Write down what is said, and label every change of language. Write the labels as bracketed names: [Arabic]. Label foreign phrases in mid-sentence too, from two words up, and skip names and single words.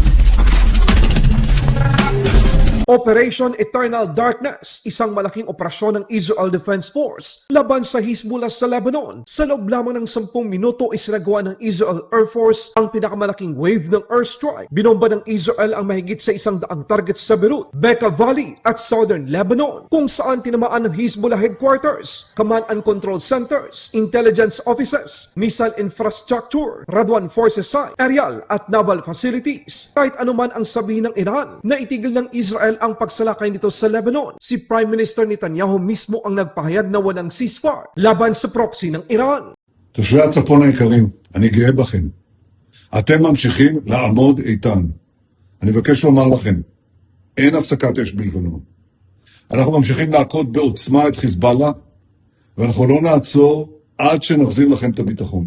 [Filipino] Operation Eternal Darkness, isang malaking operasyon ng Israel Defense Force laban sa Hezbollah sa Lebanon. Sa loob lamang ng 10 minuto isinagawa ng Israel Air Force ang pinakamalaking wave ng airstrike. Binomba ng Israel ang mahigit sa 100 targets sa Beirut, Bekaa Valley at Southern Lebanon, kung saan tinamaan ng [English] Hezbollah headquarters, command and control centers, intelligence offices, missile infrastructure, Radwan forces site, [Filipino] aerial at naval facilities. Kahit anuman ang sabihin ng Iran na itigil ng Israel ang pagsalakay nito sa Lebanon, si Prime Minister Netanyahu mismo ang nagpahayag na walang ceasefire laban sa proxy ng Iran. [Hebrew] תושבי הצפון היקרים, אני גאה בכם. אתם ממשיכים לעמוד איתן. אני מבקש לומר לכם, אין הפסקת אש בלבנון. אנחנו ממשיכים להכות בעוצמה את חיזבאללה, ואנחנו לא נעצור עד שנחזיר לכם את הביטחון.